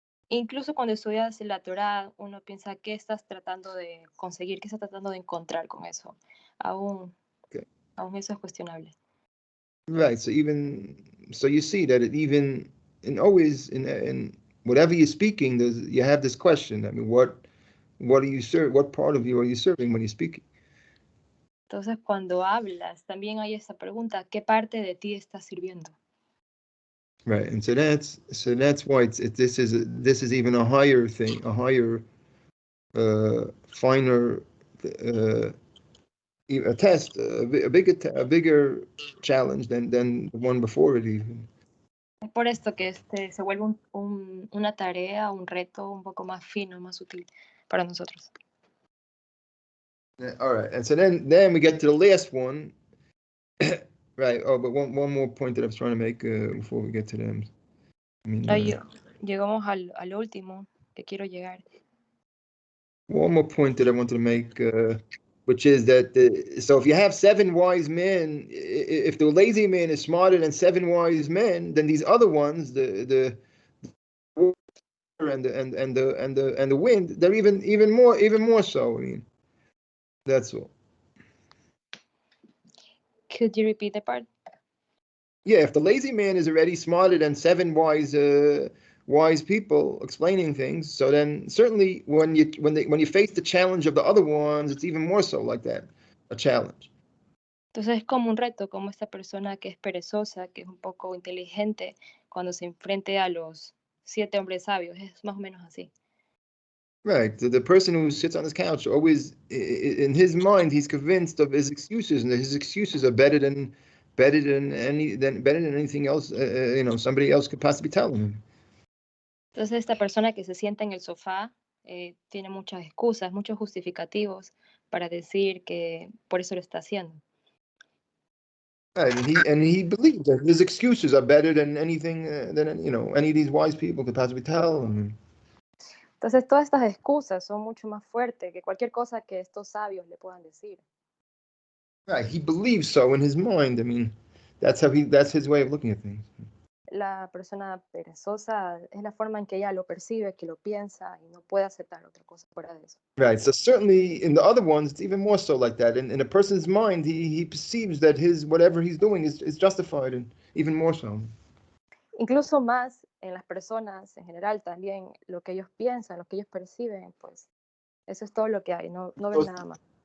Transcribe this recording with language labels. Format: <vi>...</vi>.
<es>Incluso cuando estudias la Torah, uno piensa qué estás tratando de conseguir, qué estás tratando de encontrar con eso. Aún eso es cuestionable.</es> <en>Right. So you see that even always in whatever you're speaking, you have this question. I mean, what are you serving? What part of you are you serving when you're speaking?</en> <es>Entonces, cuando hablas, también hay esa pregunta, ¿qué parte de ti estás sirviendo?</es> <en>Right, and so that's why this is even a higher thing, a higher, finer, a test, a bigger challenge than the one before it even.</en> <es>Es por esto que se vuelve una tarea, un reto un poco más fino, más sutil para nosotros.</es> <en>All right, and so then we get to the last one. Right. Oh, but one more point that I was trying to make before we get to them. I mean,</en> <es>llegamos al último que quiero llegar.</es> <en>One more point that I wanted to make, which is that so if you have 7 wise men, if the lazy man is smarter than 7 wise men, then these other ones, the water and the wind, they're even more so. I mean, that's all. Could you repeat the part? Yeah, if the lazy man is already smarter than 7 wise people explaining things, so then certainly when you face the challenge of the other ones, it's even more so like that, a challenge.</en> <es>Entonces es como un reto, como esta persona que es perezosa, que es un poco inteligente, cuando se enfrente a los 7 hombres sabios, es más o menos así.</es> <en>Right. The person who sits on his couch always, in his mind, he's convinced of his excuses, and his excuses are better than anything else. Somebody else could possibly tell him.</en> <es>Entonces esta persona que se sienta en el sofá tiene muchas excusas, muchos justificativos para decir que por eso lo está haciendo.</es> <en>And he believes that his excuses are better than anything than any of these wise people could possibly tell him.</en> <es>Entonces, todas estas excusas son mucho más fuertes que cualquier cosa que estos sabios le puedan decir.</es> <en>Right, he believes so in his mind. I mean, that's his way of looking at things.</en> <es>La persona perezosa es la forma en que ella lo percibe, que lo piensa y no puede aceptar otra cosa fuera de eso.</es> <en>Right. So certainly in the other ones, it's even more so like that. In a person's mind, he perceives that whatever he's doing is justified, and even more so.</en> <es>Incluso más en las personas en general también lo que ellos piensan, lo que ellos perciben, pues eso es todo lo que hay, no ven nada más.</es>